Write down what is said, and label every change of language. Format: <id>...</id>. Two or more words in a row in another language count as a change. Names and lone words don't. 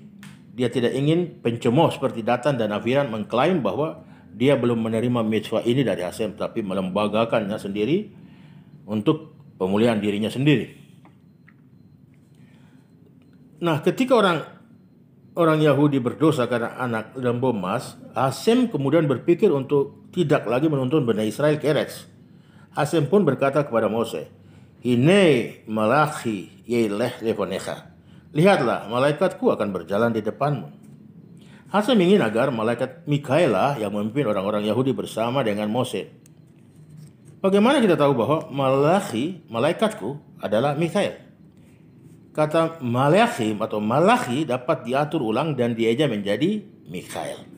<id>Dia tidak ingin pencemooh seperti Datan dan Abiram mengklaim bahwa dia belum menerima mitzvah ini dari Hasem, tapi melembagakannya sendiri untuk pemulihan dirinya sendiri. Nah, ketika orang Yahudi berdosa karena anak lembu emas, Hasem kemudian berpikir untuk tidak lagi menuntun Bani Israel ke Eretz. Hasem pun berkata kepada Mose,</id> <he>הנה מלאכי ילך לפניך.</he> <id>Lihatlah, malaikatku akan berjalan di depanmu. Hasem ingin agar malaikat Mikaelah yang memimpin orang-orang Yahudi bersama dengan Mose. Bagaimana kita tahu bahwa malaikatku adalah Mikael? Kata Malachim atau Malachi dapat diatur ulang dan dieja menjadi Mikael.</id>